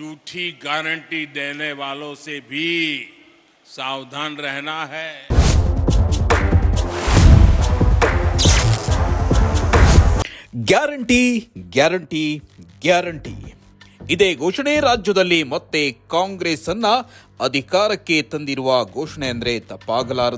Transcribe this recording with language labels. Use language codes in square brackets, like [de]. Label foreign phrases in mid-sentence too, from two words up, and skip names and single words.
[hi] झूठी गारंटी देने वालों से भी सावधान रहना है। [kn] ಗ್ಯಾರಂಟಿ ಗ್ಯಾರಂಟಿ ಗ್ಯಾರಂಟಿ ಇದೇ ಘೋಷಣೆ ರಾಜ್ಯದಲ್ಲಿ ಮತ್ತೆ ಕಾಂಗ್ರೆಸ್ ಅನ್ನ ಅಧಿಕಾರಕ್ಕೆ ತಂದಿರುವ ಘೋಷಣೆ ಅಂದ್ರೆ ತಪ್ಪಾಗಲಾರದು.